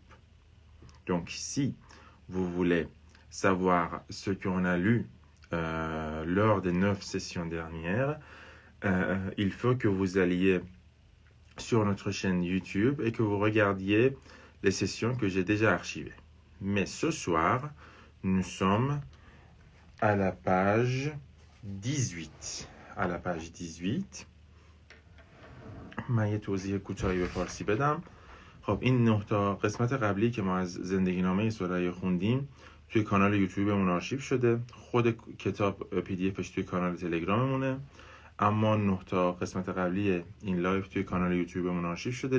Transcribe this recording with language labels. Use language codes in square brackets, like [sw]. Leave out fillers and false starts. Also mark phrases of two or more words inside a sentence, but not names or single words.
[fr] Donc, si vous voulez savoir ce qu'on a lu lors des 9 sessions dernières, il faut que vous alliez sur notre chaîne YouTube et que vous regardiez les sessions que j'ai déjà archivées. Mais ce soir, nous sommes à la page 18. À la page 18. [fa] من یه توضیح کوتاهی به فارسی بدم. خب این 9 تا قسمت قبلی که ما از زندگی نامه سریا خوندیم توی کانال یوتیوبمون آرشیو شده. خود کتاب پی دی افش توی کانال تلگراممونه. اما 9 تا قسمت قبلی این لایو توی کانال یوتیوبمون آرشیو شده.